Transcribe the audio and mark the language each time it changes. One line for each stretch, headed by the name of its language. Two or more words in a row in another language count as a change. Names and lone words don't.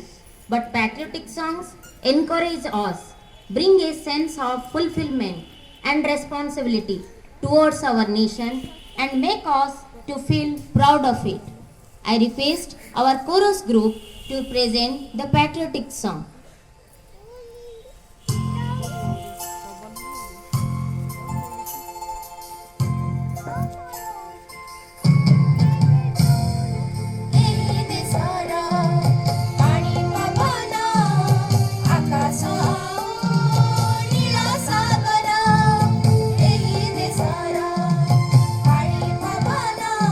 English: But patriotic songs encourage us, bring a sense of fulfillment and responsibility towards our nation and make us to feel proud of it. I request our chorus group to present the patriotic song.
Odia: ଏହି ଦେଶର ପାଣି ପବନ ଆକାଶ ନୀଳ ସାଗର ଏହି ଦେଶର ପାଣି ପବନ